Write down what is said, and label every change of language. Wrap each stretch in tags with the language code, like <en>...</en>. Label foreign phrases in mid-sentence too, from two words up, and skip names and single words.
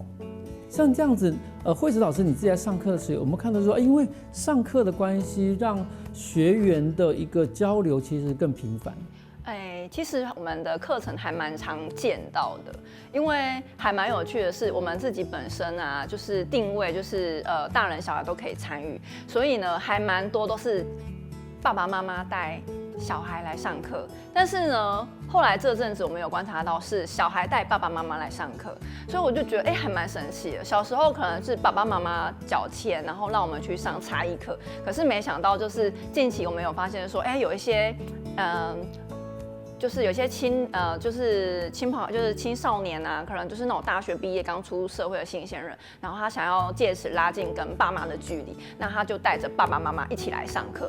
<zh>像這樣子，惠慈老師，你自己在上課的時候，我們看到說，因為上課的關係，讓學員的一個交流其實更頻繁。其實我們的課程還蠻常見到的，因為還蠻有趣的是，我們自己本身啊，就是定位就是大人小孩都可以參與，所以呢，還蠻多都是爸爸媽媽帶小孩來上課，但是呢， 后来这阵子我们有观察到是小孩带爸爸妈妈来上课，所以我就觉得还蛮神奇的。小时候可能是爸爸妈妈缴钱，然后让我们去上才艺课，可是没想到就是近期我们有发现说，有一些就是有些就是青少年啊，可能就是那种大学毕业刚出社会的新鲜人，然后他想要借此拉近跟爸妈的距离，那他就带着爸爸妈妈一起来上课。</zh>